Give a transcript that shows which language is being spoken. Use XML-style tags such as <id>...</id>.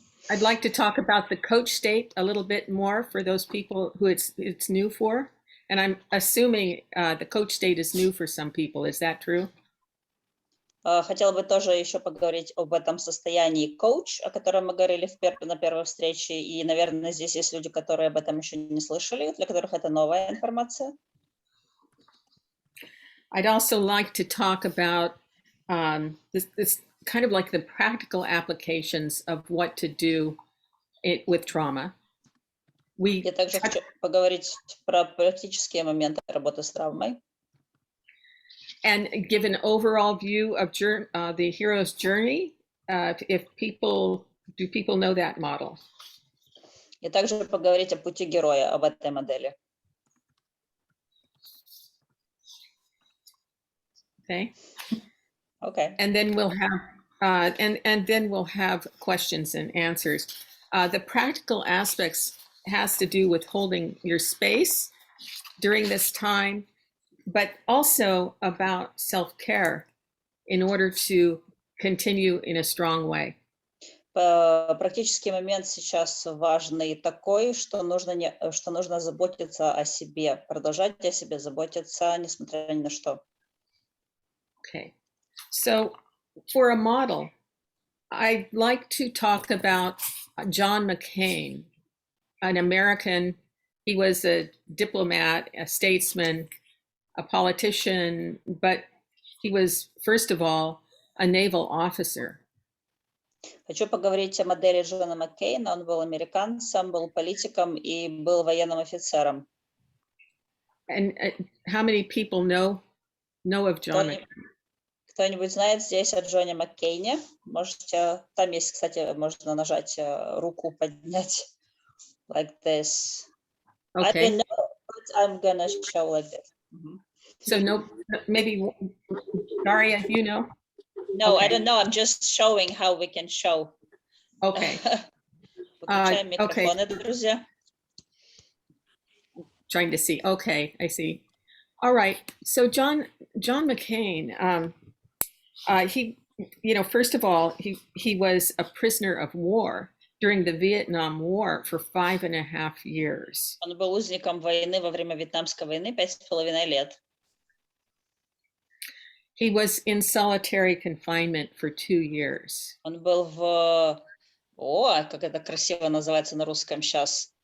<en>I'd like to talk about the coach state a little bit more for those people who it's new for. And I'm assuming the coach state is new for some people. Is that true?</en> <ru>Хотела бы тоже еще поговорить об этом состоянии коуч, о котором мы говорили на первой встрече. И, наверное, здесь есть люди, которые об этом еще не слышали, для которых это новая информация.</ru> <en>I'd also like to talk about this kind of like the practical applications of what to do with trauma.</en> <ru>Я также хочу поговорить про практические моменты работы с травмой.</ru> <en>And give an overall view of the hero's journey. Do people know that model?</en> <ru>И также поговорить о пути героя, об этой модели.</ru> <en>Okay. Okay. And then we'll have and then we'll have questions and answers. The practical aspects has to do with holding your space during this time, but also about self-care in order to continue in a strong way.</en> <ru>Практический момент сейчас важный такой, что нужно заботиться о себе, продолжать о себе заботиться, несмотря ни на что.</ru> <en>Okay. So for a model, I'd like to talk about John McCain, an American. He was a diplomat, a statesman, a politician, but he was, first of all, a naval officer.</en> <ru>Хочу поговорить о модели Джона Маккейна. Он был американцем, был политиком и был военным офицером.</ru> <en>And how many people know of John McCain?</en> <ru>Кто-нибудь знает здесь о Джоне Маккейне? Можете, там есть, кстати, можно нажать руку, поднять,</ru> <en>like this. I Okay. don't know, but I'm gonna show like this. So no, maybe Daria, you know? No, Okay. I don't know. I'm just showing how we can show. Okay.</en> <ru>Выключаем</ru> <en>Okay.</en> <ru>микрофоны, друзья.</ru> <en>Trying to see. Okay, I see. All right. So John McCain, he, first of all, he was a prisoner of war during the Vietnam War for 5.5 years.</en> <ru>Он был узником войны во время Вьетнамской войны 5,5 лет.</ru> <en>He was in solitary confinement for 2 years.</en> <ru>Он был как это красиво называется на русском сейчас.</ru>